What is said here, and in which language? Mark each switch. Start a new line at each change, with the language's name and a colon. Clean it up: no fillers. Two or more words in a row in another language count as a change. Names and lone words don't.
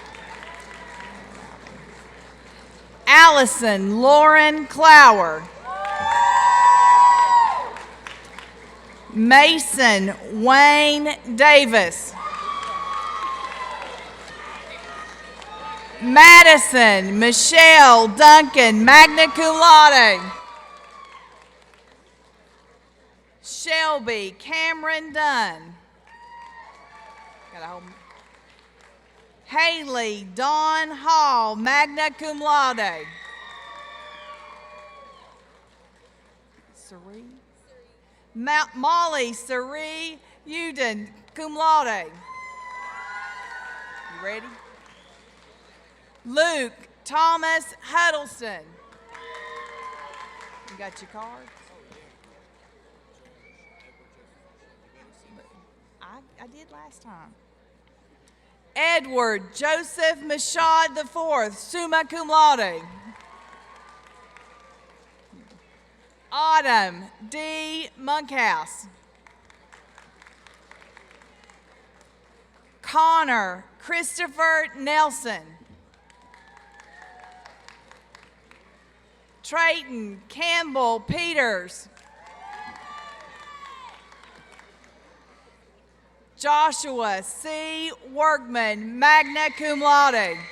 English: Allison Lauren Clower. Mason Wayne Davis. Madison Michelle Duncan,
Latin: magna cum laude.
English: Shelby Cameron Dunn. Got a whole. Haley Dawn Hall,
Latin: magna cum laude.
English: Cerie. Molly Cerie Uden,
Latin: cum laude.
English: You ready? Luke Thomas Huddleston. You got your card? I did last time. Edward Joseph Mashad IV,
Latin: summa cum laude.
English: Autumn D. Monkhouse. Connor Christopher Nelson. Trayton Campbell Peters. Joshua C. Workman,
Latin: magna cum laude.